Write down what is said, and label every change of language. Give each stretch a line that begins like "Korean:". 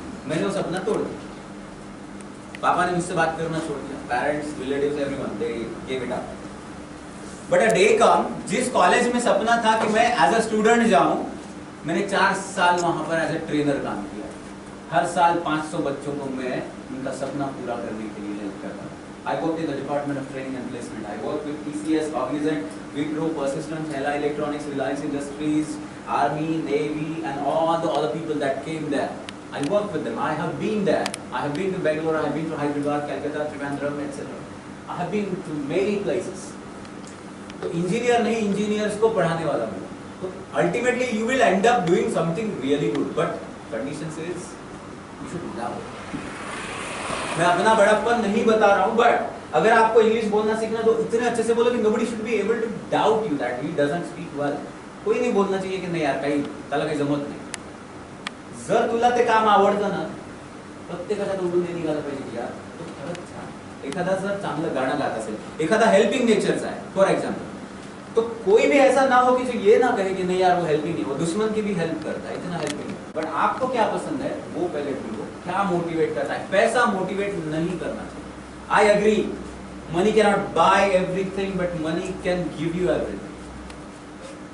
Hindi: मैंने वो सपना तोड़ दिया। पापा ने मुझसे बात करना छोड़ दिया,
English: Parents, relatives, everyone, they give it up. But a day come,
Hindi: जिस कॉलेज में सपना था कि मैं एज अ स्टूडेंट जाऊं, मैंने 4 साल वहां पर एज ए ट्रेनर काम किया। हर साल 500 बच्चों को मैं उनका सपना पूरा करने के लिए हेल्प करता हूँ।
English: I worked in the Department of Training and Placement. I worked with TCS, Cognizant, Wipro, Persistence, Hella Electronics, Reliance Industries, Army, Navy, and all the other people that came there. I worked with them. I have been there. I have been to Bangalore, I have been to Hyderabad, Calcutta, Trivandrum, etc. I have been to many places.
Hindi: तो engineer नहीं, engineers को पढ़ाने वाला हूँ।
English: तो ultimately you will end up doing something really good, but condition is you should love.
Hindi: मैं अपना बड़प्पन नहीं बता रहा हूँ, बट अगर आपको इंग्लिश बोलना सीखना तो इतने अच्छे से बोलो कि
English: nobody should be able to doubt you that he doesn't speak well.
Marathi: कोई नाही बोलना चाहिए की नाही यार काही त्याला काही जमत नाही। जर तुला ते काम आवडतं ना, प्रत्येकाच्या तोंडून हे निघालं पाहिजे की यार तो खरंच छान। एखादा जर चांगलं गाणं गात असेल, एखादा हेल्पिंग नेचरचा आहे
Hindi: फॉर एग्जांपल, तो कोई भी ऐसा ना हो कि जो ये ना कहे कि नहीं यार वो हेल्पिंग नहीं, वो दुश्मन की भी हेल्प करता है, इतना हेल्पिंग। बट आपको क्या पसंद है वो पहले ढूंढो, क्या मोटिवेट करता है। पैसा मोटिवेट नहीं करना चाहिए।
English: I agree, money can not buy everything, but money can give you everything.